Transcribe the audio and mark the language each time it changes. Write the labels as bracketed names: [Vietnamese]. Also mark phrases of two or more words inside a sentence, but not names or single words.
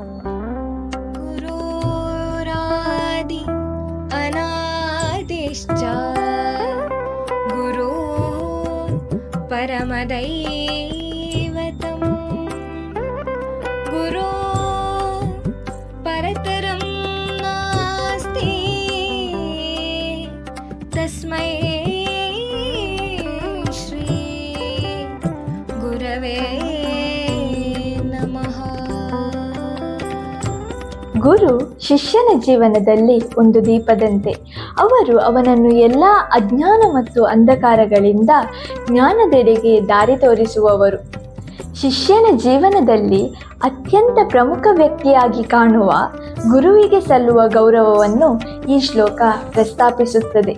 [Sanskrit] ಗುರುರಾದಿ ಅನಾದಿಶ್ಚ ಗುರು ಪರಮದೈವತಂ ಗುರು ಪರತರಂ ನಾಸ್ತಿ ತಸ್ಮೈ ಶ್ರೀ ಗುರವೇ ನಮಃ. [Kannada] ಗುರು ಶಿಷ್ಯನ ಜೀವನದಲ್ಲಿ ಒಂದು ದೀಪದಂತೆ. ಅವರು ಅವನನ್ನು ಎಲ್ಲ ಅಜ್ಞಾನ ಮತ್ತು ಅಂಧಕಾರಗಳಿಂದ ಜ್ಞಾನದೆಡೆಗೆ ದಾರಿ ತೋರಿಸುವವರು. ಶಿಷ್ಯನ ಜೀವನದಲ್ಲಿ ಅತ್ಯಂತ ಪ್ರಮುಖ ವ್ಯಕ್ತಿಯಾಗಿ ಕಾಣುವ ಗುರುವಿಗೆ ಸಲ್ಲುವ ಗೌರವವನ್ನು ಈ ಶ್ಲೋಕ ಪ್ರಸ್ತಾಪಿಸುತ್ತದೆ.